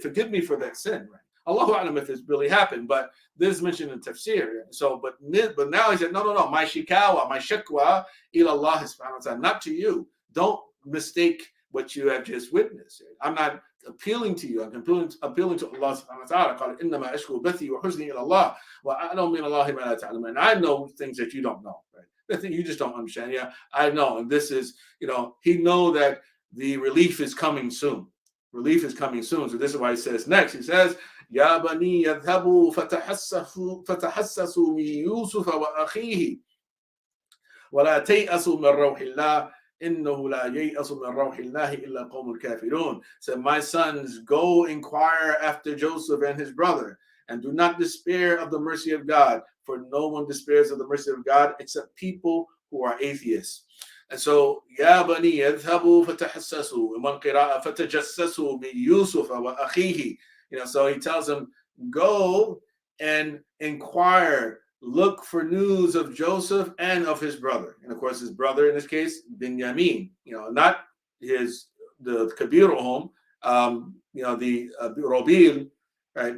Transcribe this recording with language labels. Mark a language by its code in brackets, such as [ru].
[en] Forgive me for that sin. Right? Allahu a'lam if it's really happened, but this is mentioned in Tafsir. So, but now he said, no, my shikawa, my shakwa, ila Allah subhanahu wa ta'ala, not to you. Don't mistake what you have just witnessed. I'm not appealing to you. I'm appealing to Allah subhanahu wa ta'ala. [ar] قال إنما أشكو بثي وحزني إلى الله وأعلم من الله ما لا تعلمون. [en] And I know things that you don't know, right? The thing you just don't understand. Yeah, I know. And this is, he know that the relief is coming soon. Relief is coming soon. So this is why he says next. He says, [ar] يا بني يذهبوا فتحسسوا من يوسف وأخيه ولا تيأسوا من روح الله إنه لا ييأس من روح الله إلا قوم الكافرون. [en] So my sons, go inquire after Joseph and his brother, and do not despair of the mercy of God, for no one despairs of the mercy of God except people who are atheists. And so, [ar] يا بني يذهبوا فتحسسوا ومن قراءة فتجسسوا من يوسف وأخيه. [en] So he tells them, go and inquire, look for news of Joseph and of his brother. And of course, his brother in this case, Yamin, not the Kabirahum, the Robil, right?